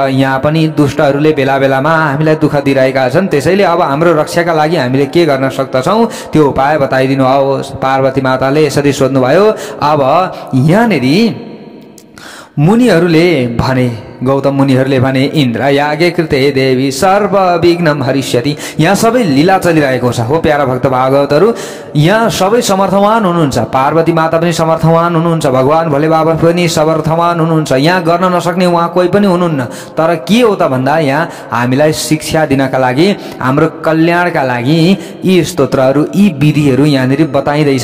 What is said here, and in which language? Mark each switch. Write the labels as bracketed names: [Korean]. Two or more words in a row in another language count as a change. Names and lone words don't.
[Nepali] यहाँ पनि दुष्टहरूले बेला बेलामा हामीलाई दुःख दिइरहेका छन्। त्यसैले अब हाम्रो रक्षाका लागि हामीले के गर्न सक्दछौँ त्यो उपाय बताइदिनु होस्। पार्वती माताले यसरी सोध्नुभयो। अब यहाँनेरि मुनिहरूले भने, गौतम मुनिहरूले भने, [Sanskrit] इन्द्र याज्ञ कृते देवी सर्व विघ्नम हरिष्यति। [Nepali] यहाँ सबै लीला चलिरहेको छ हो प्यारा भक्त भागवतहरू। यहाँ सबै समर्थवान हुनुहुन्छ, पार्वती माता पनि समर्थवान हुनुहुन्छ, भगवान भोले बाबा पनि समर्थवान हुनुहुन्छ, यहाँ गर्न नसक्ने उहाँ कोही पनि हुनुहुन्न। तर के हो त भन्दा यहाँ हामीलाई शिक्षा दिनका लागि, हाम्रो कल्याणका लागि यी स्तोत्रहरू, यी विधिहरू यहाँनिर बताइँदैछ।